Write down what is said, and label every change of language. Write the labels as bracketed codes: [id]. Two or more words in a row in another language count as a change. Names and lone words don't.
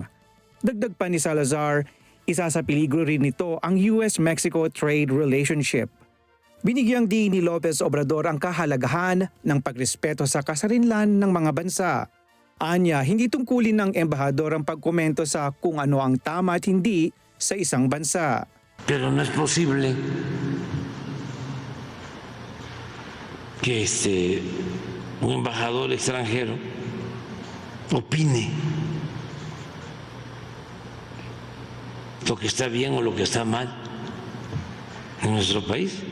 [tl] Dagdag pa ni Salazar, isa sa peligro rin nito ang [en] U.S.-Mexico trade relationship. [tl] Binigyang diin ni Lopez Obrador ang kahalagahan ng pagrespeto sa kasarinlan ng mga bansa. Anya, hindi tungkulin ng embahador ang pagkomento sa kung ano ang tama at hindi sa isang bansa. [es] Pero no es posible que un embajador extranjero opine lo que está bien o lo que está mal en nuestro país.